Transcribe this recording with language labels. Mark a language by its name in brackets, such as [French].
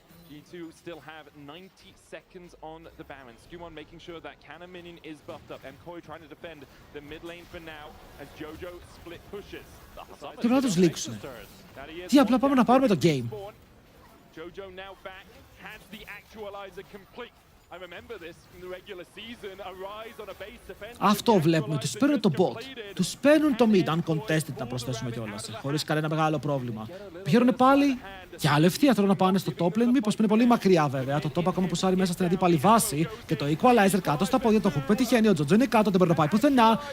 [English] G2 still have 90 seconds on the Baron. Skewmon making sure that Cannon minion is buffed up. Mkoi trying to defend the mid lane for now as Jojo split pushes. [Greek] Και πρέπει να τους λήξουνε. Τι απλά πάμε να πάρουμε το game. [English] Jojo now back has the actualizer complete. I remember this from the regular season. A rise on a base defense. [Greek] Αυτό βλέπουμε. Τους παίρνουν το bot. Τους παίρνουν το mid. Uncontested να προσθέσουμε κιόλας. Χωρίς κανένα μεγάλο πρόβλημα. Πηγαίνουν πάλι και άλλο ευθεία θέλουν να πάνε στο top lane. Μήπως είναι πολύ μακριά βέβαια. Το top ακόμα πουσάρει μέσα στην αντίπαλη βάση. Και το equalizer κάτω στα πόδια. Το hook πετυχαίνει. Ο Τζοτζο είναι κάτω. Δεν μπορεί να πάει πουθενά.